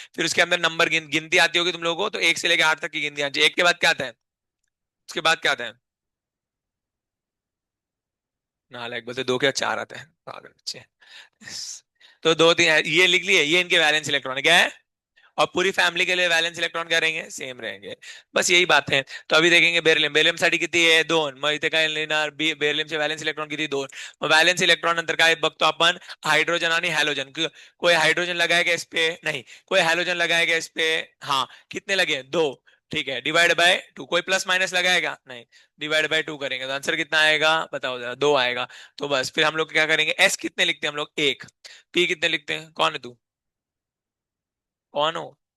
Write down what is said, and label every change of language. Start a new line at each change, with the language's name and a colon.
Hindi: फिर उसके अंदर नंबर गिनती आती होगी तुम लोगों को, तो एक से लेकर आठ तक की गिनती आती है। एक के बाद क्या आता है, उसके बाद क्या आता है, नालायक बोलते, दो के बाद चार आते हैं, पागल बच्चे। तो दो तीन ये लिख लिए, ये इनके वैलेंस इलेक्ट्रॉन क्या है। और पूरी फैमिली के लिए वैलेंस इलेक्ट्रॉन क्या रहेंगे, सेम रहेंगे। बस यही बात है। तो अभी देखेंगे
Marathi: बेरिलियम, बेरिलियम साठी किती आहे, दोन, मग इथे काय लिहिणार, बेरिलियमचे वॅलेन्स इलेक्ट्रॉन किती, दोन। मग वॅलेन्स इलेक्ट्रॉन नंतर काय बघतो आपण, हाइड्रोजन आणि हॅलोजन।
Hindi: कोई हाइड्रोजन लगाएगा इस पे, नहीं। कोई हाइड्रोजन लगाएगा इस पे, हाँ। कितने लगे, दो। ठीक है, डिवाइड बाय टू। कोई प्लस माइनस लगाएगा, नहीं। डिवाइड बाय टू करेंगे तो आंसर कितना आएगा, बताओ जरा, दो आएगा। तो बस फिर हम लोग क्या करेंगे, एस कितने लिखते हैं हम लोग, एक। पी कितने लिखते हैं, कौन है तू, कौन हो।